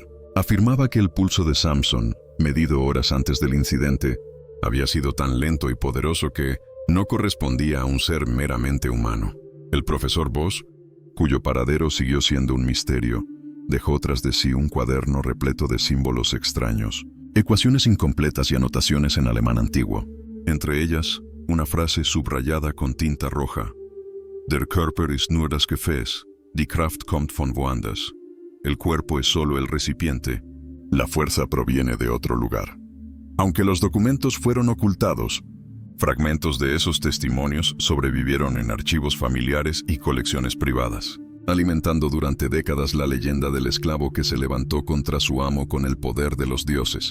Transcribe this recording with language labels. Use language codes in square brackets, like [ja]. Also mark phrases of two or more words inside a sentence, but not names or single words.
[es] Afirmaba que el pulso de Samson, medido horas antes del incidente, había sido tan lento y poderoso que, no correspondía a un ser meramente humano. El profesor Voss, cuyo paradero siguió siendo un misterio, dejó tras de sí un cuaderno repleto de símbolos extraños, ecuaciones incompletas y anotaciones en alemán antiguo. Entre ellas, una frase subrayada con tinta roja: [de] Der Körper ist nur das Gefäß, die Kraft kommt von woanders. [es] El cuerpo es solo el recipiente, la fuerza proviene de otro lugar. Aunque los documentos fueron ocultados, fragmentos de esos testimonios sobrevivieron en archivos familiares y colecciones privadas, alimentando durante décadas la leyenda del esclavo que se levantó contra su amo con el poder de los dioses.